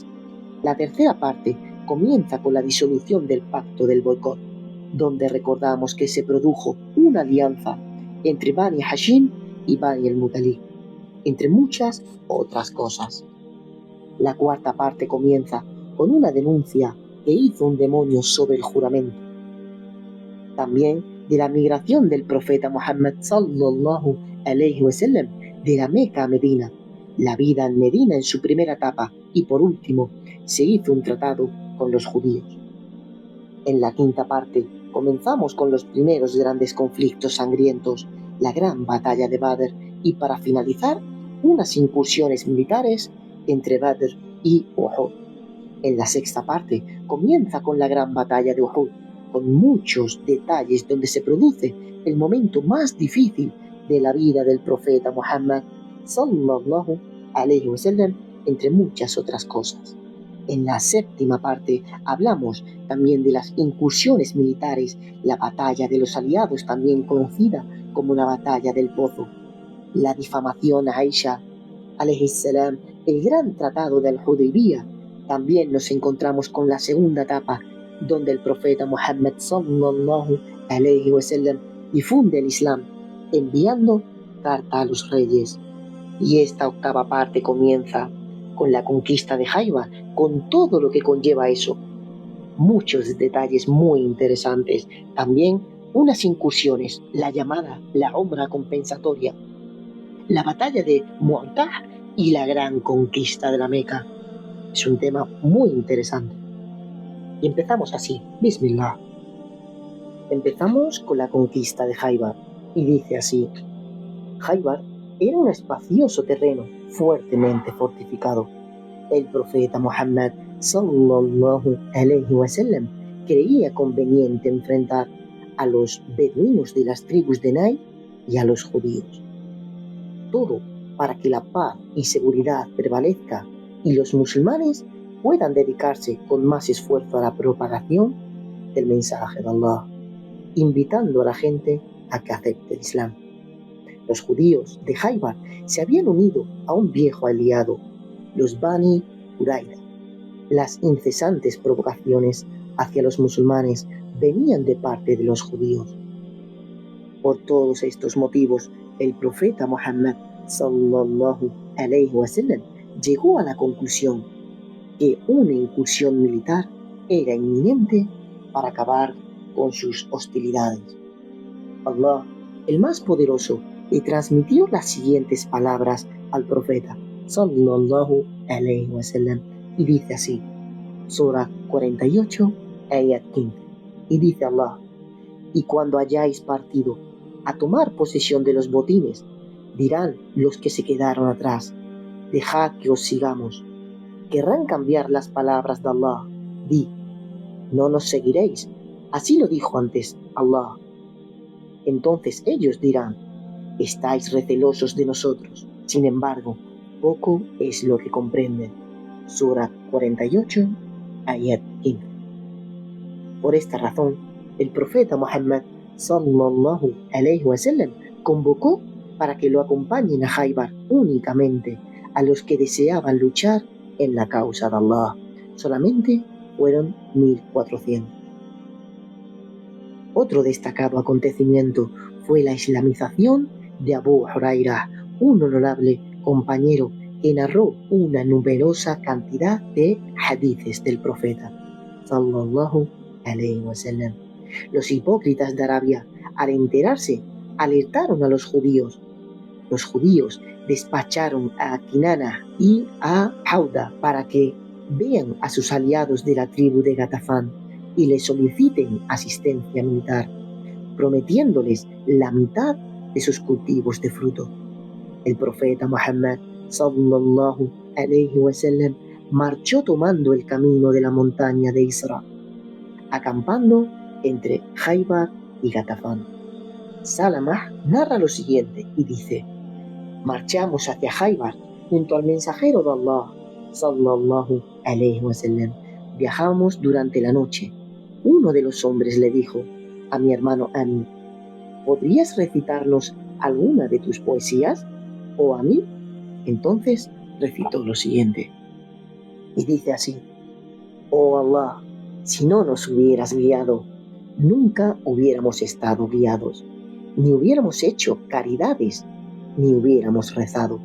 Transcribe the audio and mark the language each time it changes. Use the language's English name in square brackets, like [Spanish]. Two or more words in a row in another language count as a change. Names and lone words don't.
[Spanish] La tercera parte comienza con la disolución del pacto del boicot, donde recordamos que se produjo una alianza entre Bani Hashim y Bani el-Mutalib, entre muchas otras cosas. La cuarta parte comienza con una denuncia que hizo un demonio sobre el juramento. También de la migración del profeta Muhammad [Arabic] صلى الله عليه وسلم [Spanish] de la Meca a Medina, la vida en Medina en su primera etapa y por último se hizo un tratado con los judíos. En la quinta parte comenzamos con los primeros grandes conflictos sangrientos, la gran batalla de Badr y para finalizar unas incursiones militares entre Badr y Uhud. En la sexta parte comienza con la gran batalla de Uhud, con muchos detalles donde se produce el momento más difícil de la vida del profeta Muhammad [Arabic] صلى الله عليه وسلم, [Spanish] entre muchas otras cosas. En la séptima parte hablamos también de las incursiones militares, la batalla de los aliados, también conocida como la batalla del Pozo, la difamación a Aisha [Arabic] عليه السلام, [Spanish] el gran tratado del Hudaybiyah. También nos encontramos con la segunda etapa, donde el profeta Muhammad [Arabic] صلى الله عليه وسلم [Spanish] difunde el Islam, enviando carta a los reyes. Y esta octava parte comienza con la conquista de Jaiba, con todo lo que conlleva eso. Muchos detalles muy interesantes. También unas incursiones, la llamada la Umra compensatoria, la batalla de Mu'tah y la gran conquista de la Meca. Es un tema muy interesante. Y empezamos así, Bismillah. Empezamos con la conquista de Jaibar, y dice así: Jaibar era un espacioso terreno fuertemente fortificado. El profeta Muhammad [Arabic] صلى الله عليه وسلم [Spanish] creía conveniente enfrentar a los beduinos de las tribus de Najd y a los judíos. Todo para que la paz y seguridad prevalezca y los musulmanes puedan dedicarse con más esfuerzo a la propagación del mensaje de Allah, invitando a la gente a que acepte el Islam. Los judíos de Jaibar se habían unido a un viejo aliado, los Bani Qurayza. Las incesantes provocaciones hacia los musulmanes venían de parte de los judíos. Por todos estos motivos, el profeta Muhammad [Arabic] صلى الله عليه وسلم [Spanish] llegó a la conclusión que una incursión militar era inminente para acabar con sus hostilidades. Allah, el más poderoso, le transmitió las siguientes palabras al profeta [Arabic] صلى الله عليه وسلم, [Spanish] y dice así, Sura 48, ayat 15, y dice Allah: y cuando hayáis partido a tomar posesión de los botines, dirán los que se quedaron atrás: dejad que os sigamos. Querrán cambiar las palabras de Allah. Di: no nos seguiréis. Así lo dijo antes Allah. Entonces ellos dirán: estáis recelosos de nosotros. Sin embargo, poco es lo que comprenden. Sura 48, ayat 15. Por esta razón, el profeta Muhammad [Arabic] صلى الله عليه وسلم [Spanish] convocó para que lo acompañen a Jaibar únicamente a los que deseaban luchar en la causa de Allah. Solamente fueron 1400. Otro destacado acontecimiento fue la islamización de Abu Hurairah, un honorable compañero que narró una numerosa cantidad de hadices del profeta [Arabic] صلى الله عليه وسلم. [Spanish] Los hipócritas de Arabia, al enterarse, alertaron a los judíos. Los judíos despacharon a Kinana y a Hauda para que vean a sus aliados de la tribu de Gatafán y les soliciten asistencia militar. prometiéndoles la mitad de sus cultivos de fruto. El profeta Muhammad [Arabic] صلى الله عليه وسلم [Spanish] marchó tomando el camino de la montaña de Isra, acampando entre Khaybar y Gatafán. Salamah narra lo siguiente y dice: marchamos hacia Khaybar junto al mensajero de Allah [Arabic] صلى الله عليه وسلم. [Spanish] Viajamos durante la noche. Uno de los hombres le dijo a mi hermano Amir: ¿podrías recitarnos alguna de tus poesías, oh Amir? Entonces recitó lo siguiente y dice así: oh Allah, si no nos hubieras guiado, nunca hubiéramos estado guiados, ni hubiéramos hecho caridades, ni hubiéramos rezado.